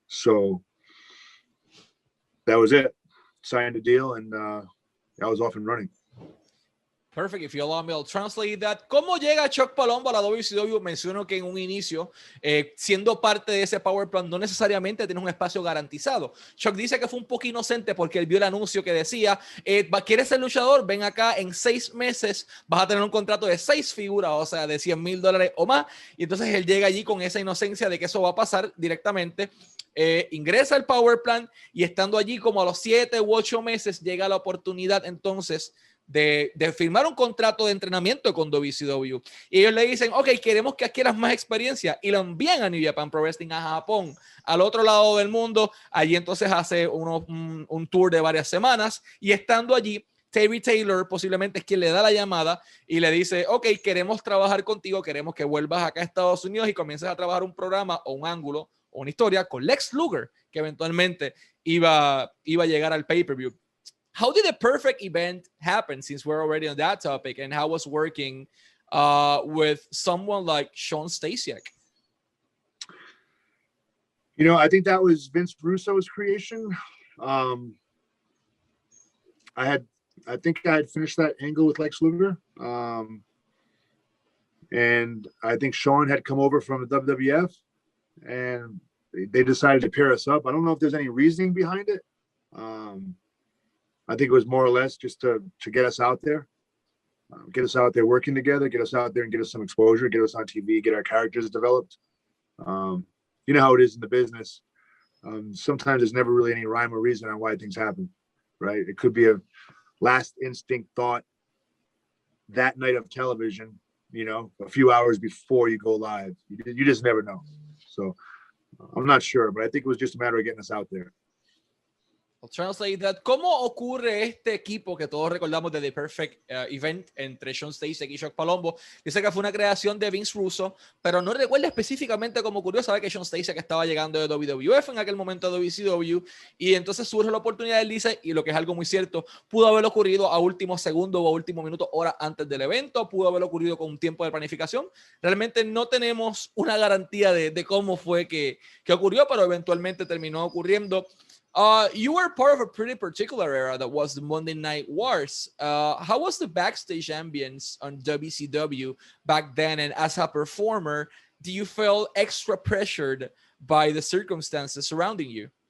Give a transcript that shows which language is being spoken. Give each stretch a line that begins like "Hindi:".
English: So that was it. Signed a deal, and I was off and running. Perfect. If you allow me, I'll translate that.
Spanish: ¿Cómo llega Chuck Palumbo a la WCW? Menciono que en un inicio, siendo parte de ese Power Plant, no necesariamente tienes un espacio garantizado. Chuck dice que fue un poco inocente porque él vio el anuncio que decía, ¿quieres ser luchador? Ven acá, en 6 meses vas a tener un contrato de 6 figuras, o sea, de $100,000 o más. Y entonces él llega allí con esa inocencia de que eso va a pasar directamente. Ingresa al Power Plant y estando allí como a los 7 u 8 meses llega la oportunidad entonces de firmar un contrato de entrenamiento con WCW. Y ellos le dicen, ok, queremos que adquieras más experiencia, y lo envían a New Japan Pro Wrestling, a Japón, al otro lado del mundo. Allí entonces hace un tour de varias semanas, y estando allí, Terry Taylor posiblemente es quien le da la llamada y le dice, ok, queremos trabajar contigo, queremos que vuelvas acá a Estados Unidos y comiences a trabajar un programa o un ángulo o una historia con Lex Luger, que eventualmente iba a llegar al pay-per-view.
English: How did the perfect event happen, since we're already on that topic, and how was working with someone like Sean Stasiak? You know, I think that was Vince Russo's creation. Um, I think I had finished that angle with Lex Luger. And I think Sean had come over from the WWF, and they decided to pair us up. I don't know if there's any reasoning behind it. I think it was more or less just to get us out there, working together, get us out there and get us some exposure, get us on TV, get our characters developed. You know how it is in the business. Sometimes there's never really any rhyme or reason on why things happen, right? It could be a last instinct thought that night of television, you know, a few hours before you go live. You just never know. So I'm not sure, but I think it was just a matter of getting us out there. I'll translate that.
Spanish: ¿Cómo ocurre este equipo que todos recordamos de The Perfect Event entre Shawn Stasiak y Chuck Palumbo? Dice que fue una creación de Vince Russo, pero no recuerda específicamente cómo ocurrió. Sabe que Shawn Stasiak estaba llegando de WWF en aquel momento a WCW, y entonces surge la oportunidad, él dice, y lo que es algo muy cierto, pudo haber ocurrido a último segundo o a último minuto, hora antes del evento, pudo haber ocurrido con un tiempo de planificación. Realmente no tenemos una garantía de cómo fue que ocurrió, pero eventualmente terminó ocurriendo.
English: You were part of a pretty particular era that was the Monday Night Wars. How was the backstage ambience on WCW back then? And as a performer, do you feel extra pressured by the circumstances surrounding you?